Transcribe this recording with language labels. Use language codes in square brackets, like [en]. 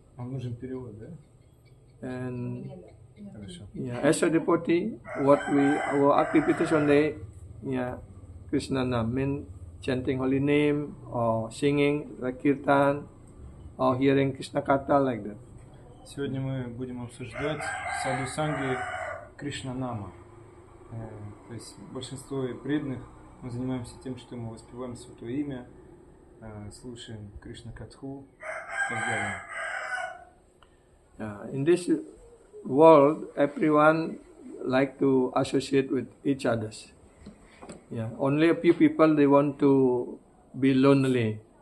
[ru] Вам нужен перевод, да? [en] And [ru] Хорошо. [en] as a devotee, our activities on the Krishna Nam mean chanting holy name or singing like kirtan or hearing Krishna Katha like that. [ru] Сегодня мы будем обсуждать саду санги Кришна Нама. То есть большинство преданных мы занимаемся тем, что мы воспеваем Святое Имя, слушаем Кришна Катху и так далее. [en] In this world, everyone like to associate with each others. Yeah, only a few people they want to be lonely.